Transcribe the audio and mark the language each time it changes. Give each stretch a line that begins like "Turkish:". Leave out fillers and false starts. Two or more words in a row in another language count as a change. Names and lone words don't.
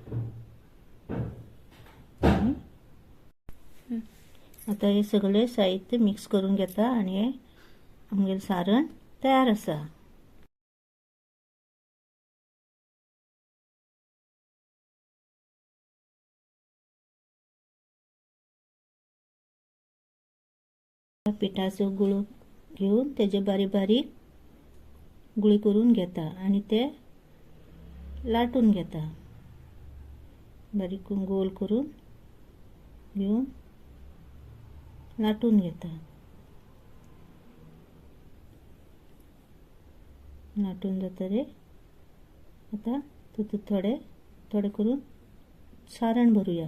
Konkani: आता हे सगळे साहित्य मिक्स करून घेता आणि हे आमगेले सारण तयार आसा. पिठाचो गुळ घेऊन त्याचे बारीक बारीक गुळी करून घेता आणि ते लाटून घेता. बारीक गोल करून घेऊन लाटून घेता. लाटून जातरे आता तितूत थोडे थोडे करून सारण भरूया.